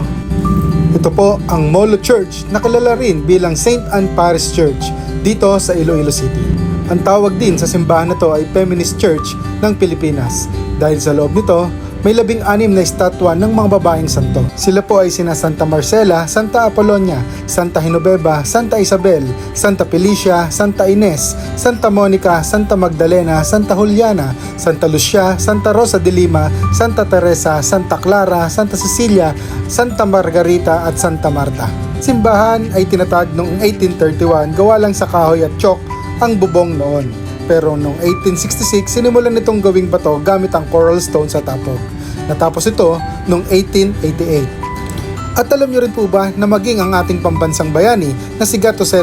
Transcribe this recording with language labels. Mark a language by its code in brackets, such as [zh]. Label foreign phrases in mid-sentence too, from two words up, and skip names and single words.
[tl] Ito po ang Molo Church na kilala rin bilang St. Anne Parish Church dito sa Iloilo City. Ang tawag din sa simbahan na to ay Feminist Church ng Pilipinas dahil sa loob nito may 16 na estatwa ng mga babaeng santo. Sila po ay sina Santa Marcela, Santa Apollonia, Santa Genoveva, Santa Isabel, Santa Felicia, Santa Ines, Santa Monica, Santa Magdalena, Santa Juliana, Santa Lucia, Santa Rosa de Lima, Santa Teresa, Santa Clara, Santa Cecilia, Santa Margarita at Santa Marta. Simbahan ay tinatag noong 1831 gawa lang sa kahoy at tiyok ang bubong noon. Pero noong 1866, sinimulan nitong gawing bato gamit ang [en] coral stone [tl] sa tapog. Natapos ito noong 1888. At alam niyo rin po ba na maging ang ating pambansang bayani na si Gato C.